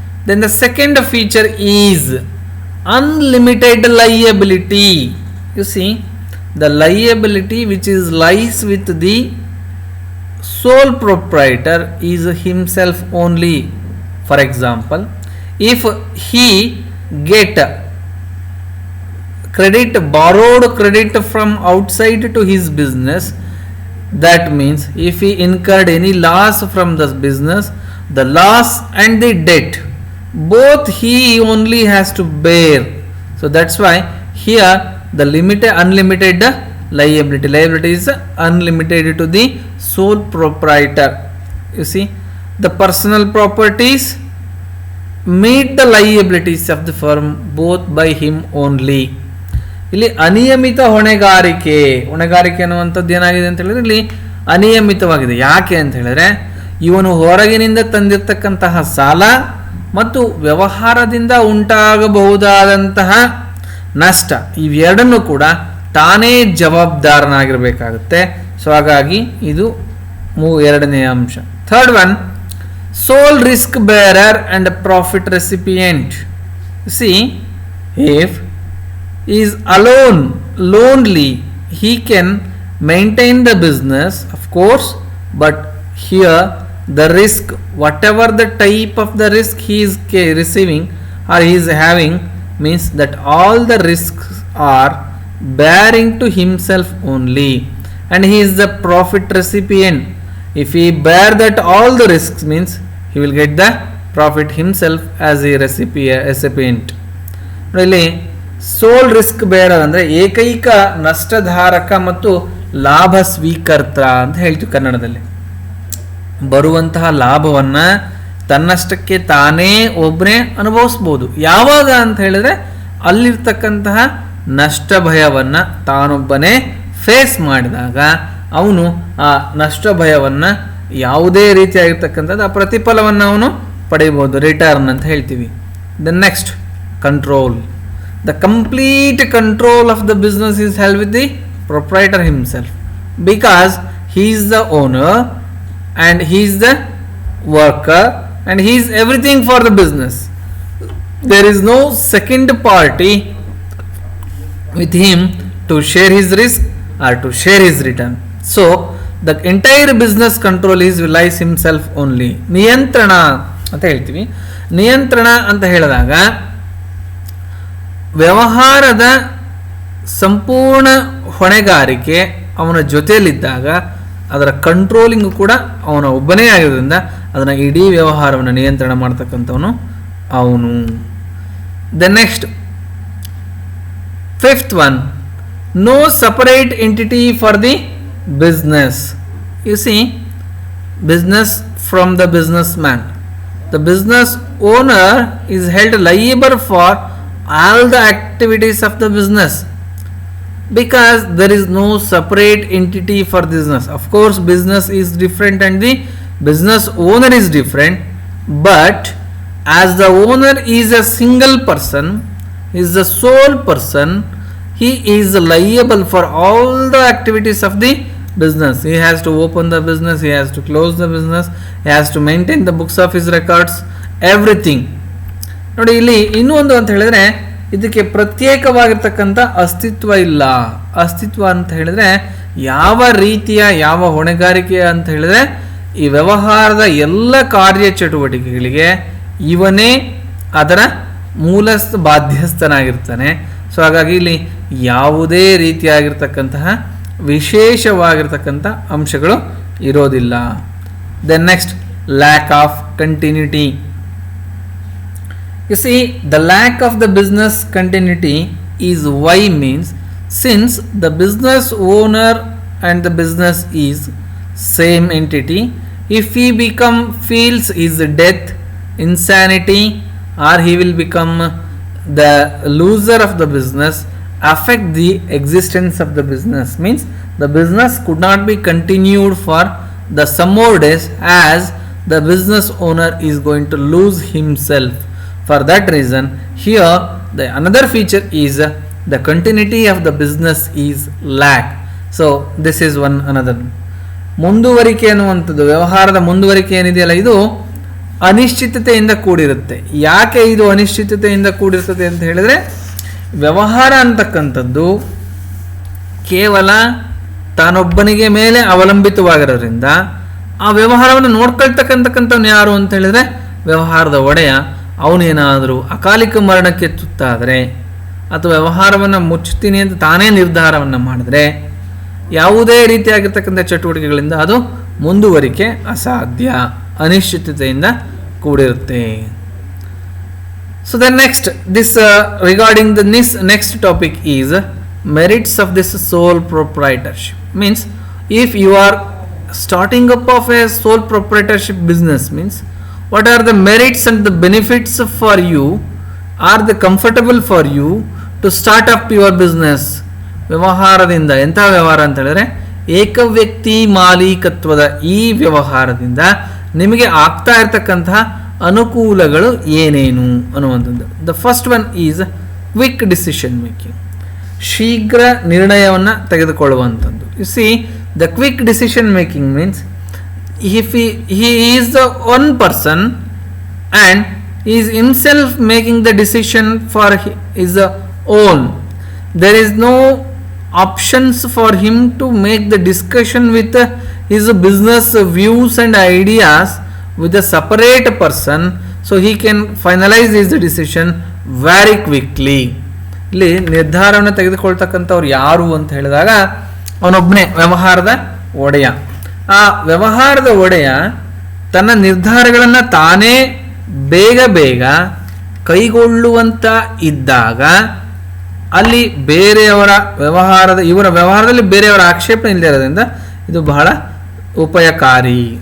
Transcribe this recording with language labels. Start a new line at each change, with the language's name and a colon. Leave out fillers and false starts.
English: Then the second feature is unlimited liability. You see, the liability which is lies with the sole proprietor is himself only. For example, if he get credit, borrowed credit from outside to his business, that means if he incurred any loss from this business, the loss and the debt both he only has to bear. So that's why here the unlimited liability is unlimited to the sole proprietor. You see, the personal properties meet the liabilities of the firm both by him only.
Kannada: ಇಲ್ಲಿ ಅನಿಯಮಿತ ಹೊಣೆಗಾರಿಕೆ ಅನ್ನುವಂಥದ್ದು ಏನಾಗಿದೆ ಅಂತ ಹೇಳಿದ್ರೆ ಇಲ್ಲಿ ಅನಿಯಮಿತವಾಗಿದೆ. ಯಾಕೆ ಅಂತ ಹೇಳಿದ್ರೆ, ಇವನು ಹೊರಗಿನಿಂದ ತಂದಿರತಕ್ಕಂತಹ ಸಾಲ ಮತ್ತು ವ್ಯವಹಾರದಿಂದ ಉಂಟಾಗಬಹುದಾದಂತಹ ನಷ್ಟ, ಇವೆರಡನ್ನು ಕೂಡ ತಾನೇ ಜವಾಬ್ದಾರನಾಗಿರಬೇಕಾಗುತ್ತೆ. ಸೊ ಹಾಗಾಗಿ ಇದು ಎರಡನೆಯ ಅಂಶ.
English: Third one, sole risk bearer and profit recipient. See, if is alone lonely, he can maintain the business, of course, but here the risk, whatever the type of the risk he is receiving or he is having, means that all the risks are bearing to himself only, and he is the profit recipient. If he bear that all the risks, means he will get the profit himself as a recipient.
Kannada: really soul risk bearer ಅಂದರೆ ಏಕೈಕ ನಷ್ಟಧಾರಕ ಮತ್ತು ಲಾಭ ಸ್ವೀಕರ್ತ ಅಂತ ಹೇಳ್ತೀವಿ ಕನ್ನಡದಲ್ಲಿ. ಬರುವಂತಹ ಲಾಭವನ್ನು ತನ್ನಷ್ಟಕ್ಕೆ ತಾನೇ ಒಬ್ಬನೇ ಅನುಭವಿಸ್ಬೋದು. ಯಾವಾಗ ಅಂತ ಹೇಳಿದ್ರೆ, ಅಲ್ಲಿರ್ತಕ್ಕಂತಹ ನಷ್ಟ ಭಯವನ್ನು ತಾನೊಬ್ಬನೇ ಫೇಸ್ ಮಾಡಿದಾಗ ಅವನು ಆ ನಷ್ಟ ಭಯವನ್ನು ಯಾವುದೇ ರೀತಿಯಾಗಿರ್ತಕ್ಕಂಥದ್ದು ಆ ಪ್ರತಿಫಲವನ್ನು ಅವನು ಪಡೆಯಬಹುದು, ರಿಟರ್ನ್ ಅಂತ ಹೇಳ್ತೀವಿ.
English: The next, control. The complete control of the business is held with the proprietor himself, because he is the owner and he is the worker and he is everything for the business. There is no second party with him to share his risk or to share his return. So the entire business control is lies himself only.
Kannada: ನಿಯಂತ್ರಣ ಅಂತ ಹೇಳ್ತೀವಿ. ನಿಯಂತ್ರಣ ಅಂತ ಹೇಳಿದಾಗ ವ್ಯವಹಾರದ ಸಂಪೂರ್ಣ ಹೊಣೆಗಾರಿಕೆ ಅವನ ಜೊತೆಯಲ್ಲಿದ್ದಾಗ ಅದರ ಕಂಟ್ರೋಲಿಂಗ್ ಕೂಡ ಅವನ ಒಬ್ಬನೇ ಆಗಿರೋದ್ರಿಂದ ಅದನ್ನು ಇಡೀ ವ್ಯವಹಾರವನ್ನು ನಿಯಂತ್ರಣ ಮಾಡ್ತಕ್ಕಂಥವನು ಅವನು.
English: The next fifth one, no separate entity for the business. You see, business from the businessman. The business owner is held liable for all the activities of the business because there is no separate entity for business. Of course, business is different and the business owner is different, but as the owner is a single person, is the sole person, he is liable for all the activities of the business. He has to open the business, he has to close the business, he has to maintain the books of his records, everything.
Kannada: ನೋಡಿ, ಇಲ್ಲಿ ಇನ್ನೂ ಒಂದು ಅಂತ ಹೇಳಿದ್ರೆ, ಇದಕ್ಕೆ ಪ್ರತ್ಯೇಕವಾಗಿರ್ತಕ್ಕಂಥ ಅಸ್ತಿತ್ವ ಇಲ್ಲ. ಅಸ್ತಿತ್ವ ಅಂತ ಹೇಳಿದ್ರೆ ಯಾವ ರೀತಿಯ ಯಾವ ಹೊಣೆಗಾರಿಕೆ ಅಂತ ಹೇಳಿದ್ರೆ ಈ ವ್ಯವಹಾರದ ಎಲ್ಲ ಕಾರ್ಯಚಟುವಟಿಕೆಗಳಿಗೆ ಇವನೇ ಅದರ ಮೂಲಸ್ಥ ಬಾಧ್ಯಸ್ಥನಾಗಿರ್ತಾನೆ. ಸೊ ಹಾಗಾಗಿ ಇಲ್ಲಿ ಯಾವುದೇ ರೀತಿಯಾಗಿರ್ತಕ್ಕಂತಹ ವಿಶೇಷವಾಗಿರ್ತಕ್ಕಂಥ ಅಂಶಗಳು ಇರೋದಿಲ್ಲ.
English: Then next, lack of continuity. You see, the lack of the business continuity is why means since the business owner and the business is same entity, if he feels his death, insanity, or he will become the loser of the business, affect the existence of the business, means the business could not be continued for the some more days as the business owner is going to lose himself. For that reason, here the another feature is the continuity of the business is lack. So this is one another.
Kannada: ಮುಂದುವರಿಕೆ ಅನ್ನುವಂಥದ್ದು, ವ್ಯವಹಾರದ ಮುಂದುವರಿಕೆ ಏನಿದೆಯಲ್ಲ, ಇದು ಅನಿಶ್ಚಿತತೆಯಿಂದ ಕೂಡಿರುತ್ತೆ. ಯಾಕೆ ಇದು ಅನಿಶ್ಚಿತತೆಯಿಂದ ಕೂಡಿರ್ತದೆ ಅಂತ ಹೇಳಿದ್ರೆ, ವ್ಯವಹಾರ ಅಂತಕ್ಕಂಥದ್ದು ಕೇವಲ ತಾನೊಬ್ಬನಿಗೆ ಮೇಲೆ ಅವಲಂಬಿತವಾಗಿರೋದ್ರಿಂದ ಆ ವ್ಯವಹಾರವನ್ನು ನೋಡ್ಕೊಳ್ತಕ್ಕಂಥವ್ನು ಯಾರು ಅಂತ ಹೇಳಿದ್ರೆ ವ್ಯವಹಾರದ ಒಡೆಯ. ಅವನೇನಾದರೂ ಅಕಾಲಿಕ ಮರಣಕ್ಕೆ ತುತ್ತಾದರೆ ಅಥವಾ ವ್ಯವಹಾರವನ್ನು ಮುಚ್ಚುತ್ತೀನಿ ಅಂತ ತಾನೇ ನಿರ್ಧಾರವನ್ನು ಮಾಡಿದ್ರೆ ಯಾವುದೇ ರೀತಿಯಾಗಿರ್ತಕ್ಕಂಥ ಚಟುವಟಿಕೆಗಳಿಂದ ಅದು ಮುಂದುವರಿಕೆ ಅಸಾಧ್ಯ, ಅನಿಶ್ಚಿತತೆಯಿಂದ ಕೂಡಿರುತ್ತೆ.
English: So the next, this regarding the next topic is merits of this sole proprietorship. Means if you are starting up of a sole proprietorship business, means what are the merits and the benefits for you, are they comfortable for you to start up your business?
Kannada: ವ್ಯವಹಾರದಿಂದ ಎಂಥ ವ್ಯವಹಾರ ಅಂತ ಹೇಳಿದ್ರೆ ಏಕವ್ಯಕ್ತಿ ಮಾಲೀಕತ್ವದ ಈ ವ್ಯವಹಾರದಿಂದ ನಿಮಗೆ ಆಗ್ತಾ ಇರತಕ್ಕಂತಹ ಅನುಕೂಲಗಳು ಏನೇನು ಅನ್ನುವಂಥದ್ದು.
English: the first one is quick decision making,
Kannada: ಶೀಘ್ರ ನಿರ್ಣಯವನ್ನು ತೆಗೆದುಕೊಳ್ಳುವಂಥದ್ದು.
English: You see, the quick decision making means if he is the one person and he is himself making the decision for his own, there is no options for him to make the discussion with his business views and ideas with a separate person, so he can finalize his decision very quickly.
Kannada: ಇಲ್ಲಿ ನಿರ್ಧಾರವನ್ನು ತೆಗೆದುಕೊಳ್ತಕ್ಕಂಥವ್ರು ಯಾರು ಅಂತ ಹೇಳಿದಾಗ ಅವನೊಬ್ಬನೇ ವ್ಯವಹಾರದ ಒಡೆಯ. ಆ ವ್ಯವಹಾರದ ಒಡೆಯ ತನ್ನ ನಿರ್ಧಾರಗಳನ್ನು ತಾನೇ ಬೇಗ ಬೇಗ ಕೈಗೊಳ್ಳುವಂತ ಇದ್ದಾಗ ಅಲ್ಲಿ ಬೇರೆಯವರ ಇವರ ವ್ಯವಹಾರದಲ್ಲಿ ಬೇರೆಯವರ ಆಕ್ಷೇಪಣೆ ಇಲ್ಲದೆ ಇರೋದ್ರಿಂದ ಇದು ಬಹಳ ಉಪಯಕಾರಿ.